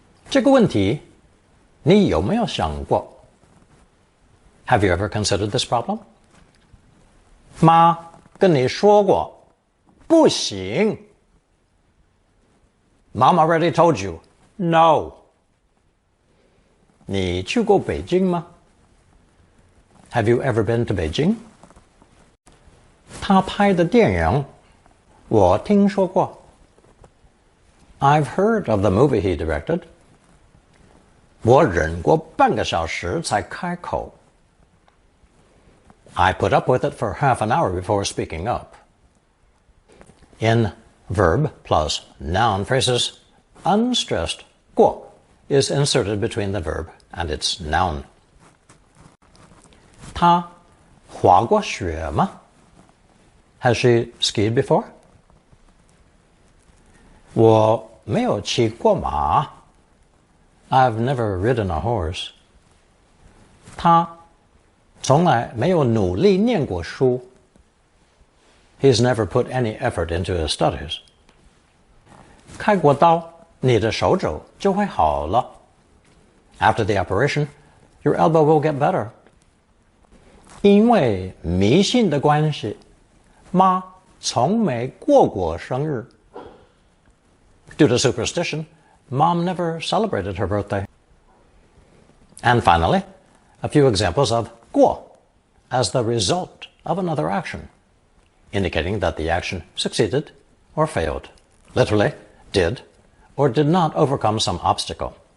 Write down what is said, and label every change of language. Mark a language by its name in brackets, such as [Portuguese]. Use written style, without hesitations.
[Chinese] 这个问题你有没有想过? [English] Have you ever considered this problem? [Chinese] 妈跟你说过不行. [English] Mom already told you, no. [Chinese] 你去过北京吗? [English] Have you ever been to Beijing? [Chinese] 他拍的电影我听说过. [English] I've heard of the movie he directed. [Chinese] 我忍过半个小时才开口. [English] I put up with it for half an hour before speaking up. In verb plus noun phrases, unstressed 过 is inserted between the verb and its noun. [Chinese] 她滑过雪吗? [English] Has she skied before? [Chinese] 我没有骑过马. [English] I've never ridden a horse. [Chinese] 他从来没有努力念过书. [English] He's never put any effort into his studies. [Chinese] 开过刀，你的手肘就会好了. [English] After the operation, your elbow will get better. [Chinese] 因为迷信的关系，妈从没过生日. [English] Due to superstition, Mom never celebrated her birthday. And finally, a few examples of 过 as the result of another action, indicating that the action succeeded or failed, literally, did or did not overcome some obstacle.